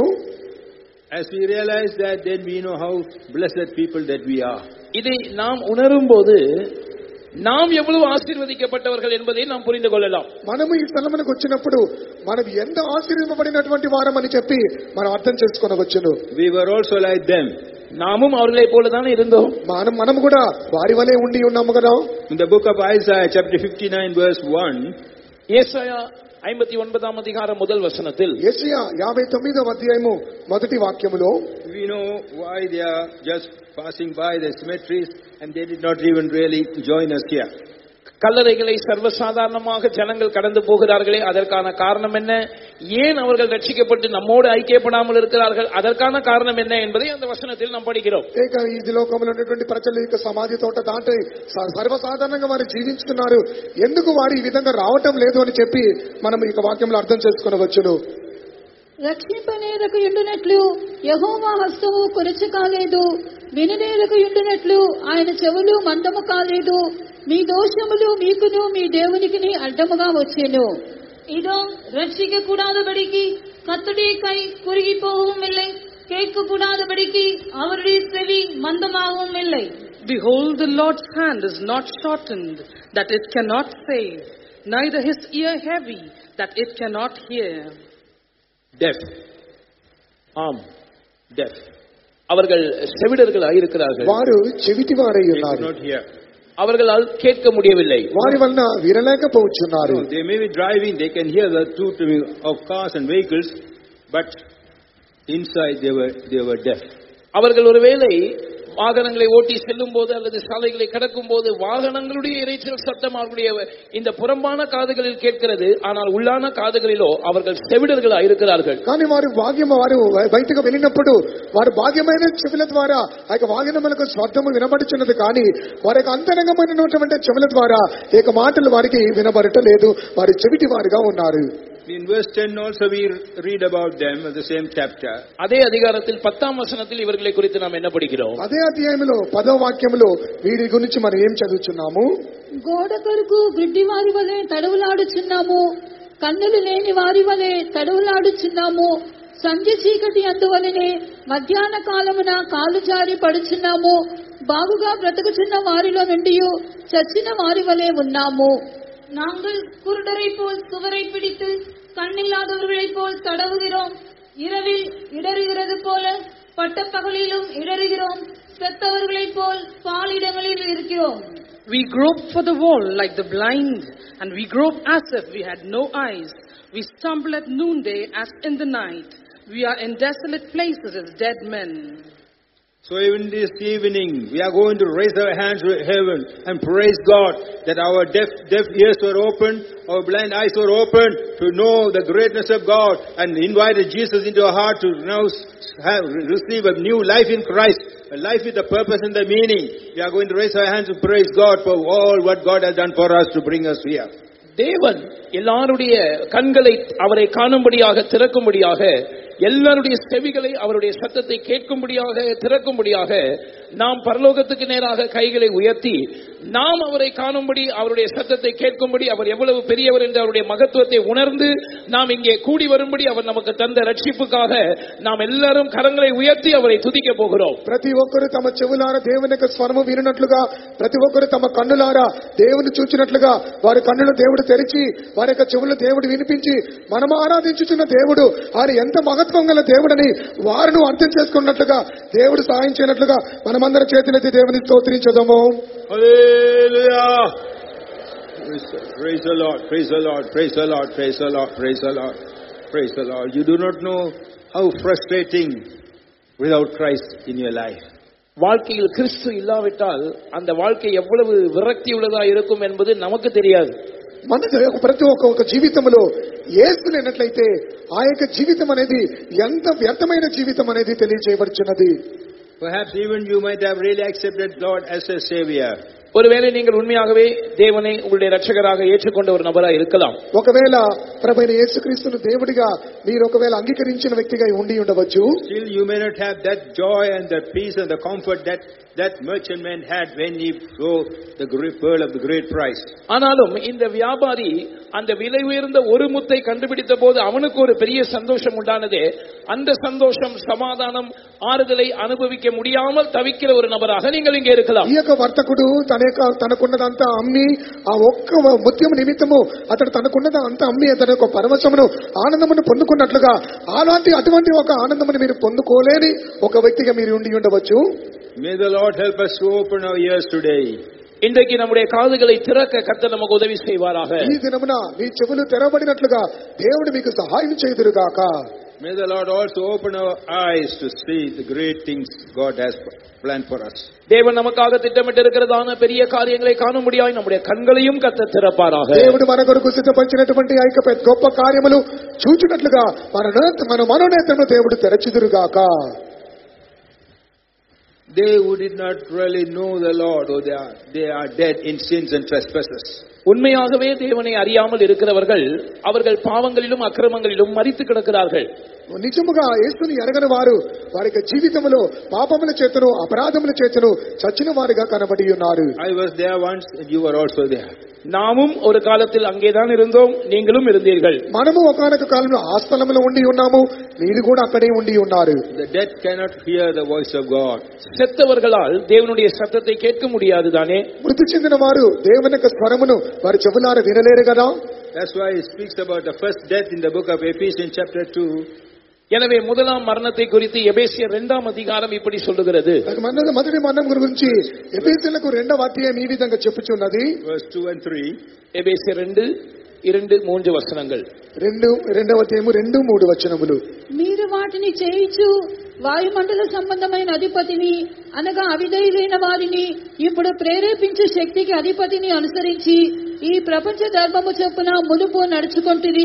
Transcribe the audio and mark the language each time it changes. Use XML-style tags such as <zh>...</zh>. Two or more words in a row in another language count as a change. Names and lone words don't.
<en>As we realize that, then we know how blessed people that we are.</en> <ta>இதை நாம் உணரும்போது நாம் எவ்வளவு ஆசீர்வதிக்கப்பட்டவர்கள் என்பதை நாம் புரிந்து கொள்ளலாம்.</ta> <te>మనము ఈ స్థలమునకు వచ్చినప్పుడు మనం ఎంత ఆశీర్వదింపబడినటువంటి వారమని చెప్పి మనం అర్థం చేసుకొనవచ్చును.</te> <en>We were also like them.</en> <ta>நாமும் அவர்களை போலதான் இருந்தோம்.</ta> <te>మనం కూడా వారి వలె ఉండి ఉన్నాము కదా.</te> <en>In the book of Isaiah chapter 59 verse 1,</en> <ta>ஏசாயா 59ஆம் அதிகாரம் முதல் வசனத்தில்,</ta> <te>యెషయా 59వ అధ్యాయము మొదటి వాక్యములో,</te> <en>we know why they are just passing by the cemeteries and they did not even really join us here.</en> <ta>கல்லறைகளை சர்வசாதாரணமாக ஜனங்கள் கடந்து போகிறார்களே, அதற்கான காரணம் என்ன? ஏன் அவர்கள் ரட்சிக்கப்பட்டு நம்மோடு ஐக்கியப்படாமல் இருக்கிறார்கள்? அதற்கான காரணம் என்ன என்பதை அந்த வசனத்தில் நாம் படிக்கிறோம்.</ta> <te>ఈ లోకంలో ఉన్నటువంటి ప్రజలు ఇక సమాధి తోట దాటి సర్వసాధారణంగా వారు జీవించుతున్నారు, ఎందుకు వారు ఈ విధంగా రావటం లేదు అని చెప్పి మనం ఈ వాక్యంలో అర్థం చేసుకొనవచ్చును. రక్షింపనేరకు ఎండునట్లు యెహోవా హస్తము కొరచ కాలేదు, విననేలకు ఉండినట్లు ఆయన చెవులు మందము కాలేదు. మీ దోషములు మీకును మీ దేవునికిని అడ్డముగా వచ్చెను.</te> <ta>இதோ ரட்சிக்க கூடாதபடிக்கு கர்த்தருடைய கை குறுகி போகவும் இல்லை, கேட்க கூடாதபடிக்கு அவருடைய செவி மந்தமாகவும் இல்லை.</ta> <en>Behold, the Lord's hand is not shortened, that it cannot save, neither his ear heavy, that it cannot hear. Deaf.</en> <ta>ஆம், deaf. அவர்கள் செவிடர்களாய் இருக்கிறார்கள்.</ta> <te>వారు చెవిటివారై</te> <en>They could</en> <te>ఉన్నారు.</te> <en>not hear.</en> <ta>அவர்களால் கேட்க முடியவில்லை.</ta> <te>వారి వలన వినలేకపోతున్నారు.</te> <en>No, they may be driving, they can hear the tooting of cars and vehicles, but inside they were deaf.</en> <ta>அவர்கள் ஒருவேளை வாகனங்களை ஓட்டி செல்லும் போது அல்லது சாலைகளை கடக்கும் போது வாகனங்களுடைய இரைச்சல் சத்தம் அவர்களுடைய இந்த புறம்பான காதுகளில் கேட்கிறது, ஆனால் உள்ளான காதுகளிலோ அவர்கள் செவிடர்களாக இருக்கிறார்கள்.</ta> <te>కానీ వారు బయటకు వెళ్ళినప్పుడు వారు భాగ్యమైన చెవుల ద్వారా ఆ యొక్క వాహనములకు శబ్దము వినబడుచున్నది, కానీ వారి యొక్క అంతరంగమైనటువంటి చెవుల ద్వారా ఈ యొక్క మాటలు వారికి వినబడటలేదు. వారు చెవిటి వారుగా ఉన్నారు.</te> <en>In verse 10 also we read about them in the same chapter.</en> <ta>அதே அதிகாரத்தில் 10ஆம் வசனத்தில் இவர்களை குறித்து நாம் என்ன படிக்கிறோம்?</ta> <te>అదే అధ్యాయంలో 10వ వాక్యములో వీరి గురించి మనం ఏం చదువుచున్నాము? గోడ కొరకు గుడ్డి వారి వలె తడవులాడుచున్నాము, కన్నులు లేని వారి వలె తడవులాడుచున్నాము, సంధ్య చీకటి అందువలనే మధ్యాహ్న కాలమున కాలు జారి పడుచున్నాము, బాగుగా బ్రతుకుచున్న వారిలో నుండి చచ్చిన వారి వలె ఉన్నాము.</te> <ta>நாங்கள் குருடரை போல் சுவரை பிடித்து கண்ணில்லாதவர்களைப் போல் தடவுகிறோம். இரவில் இடறுகிறது போல பட்டப்பகலிலும் இடறுகிறோம். செத்தவர்களைப் போல் பாலிடங்களில் இருக்கிறோம்.</ta> <en>We grope for the wall like the blind, and we grope as if we had no eyes. We stumble at noonday as in the night. We are in desolate places as dead men. So even this evening, we are going to raise our hands to heaven and praise God that our deaf ears were opened, our blind eyes were opened to know the greatness of God, and invited Jesus into our heart to now receive a new life in Christ, a life with a purpose and the meaning. We are going to raise our hands to praise God for all what God has done for us to bring us here.</en> <ta>தேவன் எல்லாருடைய கண்களை அவரை காணும்படியாக திறக்கும்படியாக, எல்லாருடைய செவிகளை அவருடைய சத்தத்தை கேட்கும்படியாக திறக்கும்படியாக நாம் பரலோகத்துக்கு நேராக கைகளை உயர்த்தி நாம் அவரை காணும்படி, அவருடைய சத்தத்தை கேட்கும்படி, அவர் எவ்வளவு பெரியவர் என்று அவருடைய மகத்துவத்தை உணர்ந்து நாம் இங்கே கூடி வரும்படி அவர் நமக்கு தந்த ரட்சிப்புக்காக நாம் எல்லாரும் கரங்களை உயர்த்தி அவரை துதிக்க போகிறோம்.</ta> <te>ప్రతి ఒక్కరు తమ చెవులారా దేవుని యొక్క స్వరము వినున్నట్లుగా, ప్రతి ఒక్కరు తమ కన్నులారా దేవుని చూచినట్లుగా వారి కన్నులు దేవుడు తెరిచి వారి యొక్క చెవులు దేవుడు వినిపించి మనము ఆరాధించుచున్న దేవుడు ఆయన ఎంత మహత్వం గల దేవుడని వారిని అర్థం చేసుకున్నట్లుగా దేవుడు సహాయం చేయనట్లుగా మనమందరం చేతులెత్తి దేవుని స్తోత్రించదము.</te> <en>Hallelujah! Praise the Lord, praise the Lord, praise the Lord, praise the Lord, praise the Lord, praise the Lord. You do not know how frustrating without Christ in your life.</en> <ta>வாழ்க்கையில் கிறிஸ்து இல்லாவிட்டால் அந்த வாழ்க்கை எவ்வளவு விரக்தி உள்ளதா இருக்கும் என்பது நமக்கு தெரியாது.</ta> <te>మన ప్రతి ఒక్క జీవితంలో యేసు లేనట్లయితే ఆ యొక్క జీవితం అనేది ఎంత వ్యర్థమైన జీవితం అనేది తెలియజేయబడుచున్నది.</te> <en>Perhaps even you might have really accepted Lord as a Savior.</en> <ta>ஒருவேளை நீங்கள் உண்மையாகவே தேவனை உங்களுடைய ரட்சகராக ஏற்றுக்கொண்ட ஒரு நபராக இருக்கலாம்.</ta> <te>ఒకవేళ ప్రభువైన యేసుక్రీస్తును దేవుడిగా మీరు ఒకవేళ అంగీకరించిన వ్యక్తిగా ఉండి ఉండవచ్చు.</te> <en>Still you may not have that joy and that peace and the comfort that merchantman had when he saw the great pearl of the great price.</en> <ta>ஆனாலும் இந்த வியாபாரி அந்த விலை உயர்ந்த ஒரு முத்தை கண்டுபிடித்த போது அவனுக்கு ஒரு பெரிய சந்தோஷம் உண்டானதே. அந்த சந்தோஷம், சமாதானம், ஆறுதலை அனுபவிக்க முடியாமல் தவிக்கிற ஒரு நபராக நீங்கள் இங்கே இருக்கலாம்.</ta> <te>ఈ యొక్క వర్తకుడు తనకున్నదంతా అమ్మి ఆ ఒక్క ముత్యం నిమిత్తము అతడు తనకున్నదంతా అమ్మి అతని యొక్క పరవశమును ఆనందమును పొందుకున్నట్లుగా అటువంటి ఒక ఆనందమును మీరు పొందుకోలేని ఒక వ్యక్తిగా మీరు ఉండి ఉండవచ్చు.</te> <en>May the Lord help us to open our ears today.</en> <ta>இன்றைக்கு நம்முடைய காதுகளை திறக்க கர்த்தர் நமக்கு உதவி செய்வாராக.</ta> <te>ఈ దినమున మీ చెవులు తెరవబడినట్లుగా దేవుడు మీకు సహాయం చేయుదురుగాక.</te> <en>May the Lord also open our eyes to see the great things God has planned for us.</en> <ta>தேவன் நமக்காக திட்டமிட்டு இருக்கிறதான பெரிய காரியங்களை காணும்படியாய் நம்முடைய கண்களையும் கர்த்தர் திறப்பாராக.</ta> <te>దేవుడు మన కొరకు సిద్ధపరిచినటువంటి ఆ యొక్క గొప్ప కార్యములు చూచున్నట్లుగా మన మనోనేత్రమును దేవుడు తెరచుదురుగాక.</te> <en>They who did not really know the Lord, or they are dead in sins and trespasses.</en> <ta>உண்மையாகவே தேவனை அறியாமல் இருக்கிறவர்கள் அவர்கள் பாவங்களிலும் அக்கிரமங்களிலும் மரித்து கிடக்கிறார்கள்.</ta> <te>నిజముగా యేసుని ఎరగని వారు వారి జీవితంలో పాపముల చేతను అపరాధముల చేతను చచ్చిన వారిగా కనబడి ఉన్నారు.</te> <en>I was there once and you were also there.</en> <ta>நாமும் ஒரு காலத்தில் அங்கேதான் இருந்தோம், நீங்களும் இருந்தீர்கள்.</ta> <te>మనము ఒకానొక కాలంలో ఆ స్థలంలో ఉండి ఉన్నాము, మీరు కూడా అక్కడే ఉండి ఉన్నారు.</te> <en>The dead cannot hear the voice of God.</en> <ta>செத்தவர்களால் தேவனுடைய சத்தத்தை கேட்க முடியாது தானே.</ta> <te>మృతి చెందిన వారు దేవుని యొక్క స్వరమును వారి చెవులారా వినలేరు కదా.</te> <en>That's why he speaks about the first death in the book of Ephesians chapter 2.</en> <ta>எனவே முதலாம் மரணத்தை குறித்து எபேசியர் 2ஆம் அதிகாரம் இப்படி சொல்லுகிறது.</ta> <te>మొదటి మరణం గురించి ఎఫెసీయులకు 2వ అధ్యాయం ఈ విధంగా చెప్పుచున్నది.</te> <en>Verse 2 and 3.</en> <ta>எபேசியர் 2:2-3 వచనங்கள்.</ta> <te>2వ అధ్యాయము 2-3 వచనములు. మీరు వాటిని చేయించు వాయుమండల సంబంధమైన అధిపతిని అనగా అవిధేయులైన వారిని ఇప్పుడు ప్రేరేపించే శక్తికి అధిపతిని అనుసరించి ఈ ప్రపంచ ధర్మము చొప్పున మునుపు నడుచుకొంటిరి.</te>